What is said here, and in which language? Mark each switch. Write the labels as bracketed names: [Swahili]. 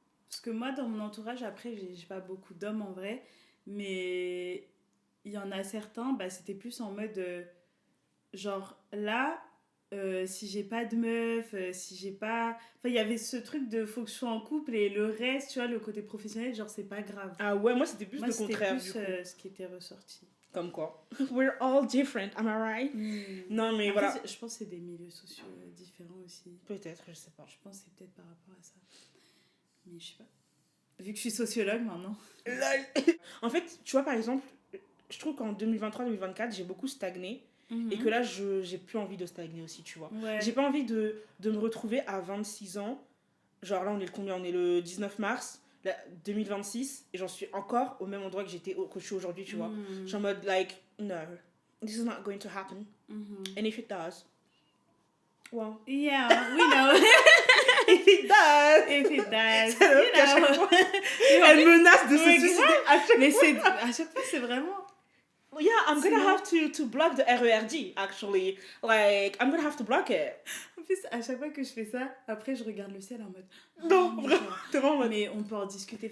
[French] Parce que moi, dans mon entourage, après, j'ai pas beaucoup d'hommes en vrai, mais il y en a certains, bah, c'était plus en mode, genre là, si j'ai pas de meuf, si j'ai pas... Enfin, il y avait ce truc de faut que je sois en couple et le reste, tu vois, le côté professionnel, genre c'est pas grave. Ah ouais, moi c'était plus Moi, le contraire plus du coup. ce qui était ressorti. Comme quoi. [English] We're all different, am I right? [French] Non mais Après, voilà. je pense que c'est des milieux sociaux différents aussi. Peut-être, je sais pas. Je pense que c'est peut-être par rapport à ça. Mais je sais pas. Vu que je suis sociologue maintenant. En fait, tu vois par exemple, je trouve qu'en 2023-2024, j'ai beaucoup stagné. Et que là, j'ai plus envie de stagner aussi, tu vois. Ouais. J'ai pas envie de me retrouver à 26 ans. Genre là, on est le combien? On est le 19 mars. Là, 2026 et j'en suis encore au même endroit que je suis aujourd'hui, tu vois. Je suis en mode [English] like no, this is not going to happen. And if it does, well, yeah, we know. if it does, you know. [French] Elle menace de se suicider à chaque mais c'est à chaque fois c'est vraiment. [English] Yeah, I'm gonna have to block the RERD actually. Like I'm gonna have to block it. [French] En plus, à chaque fois que je fais ça, après je regarde le ciel en mode. Non, vraiment, t'es vraiment en mode. Mais on peut en discuter.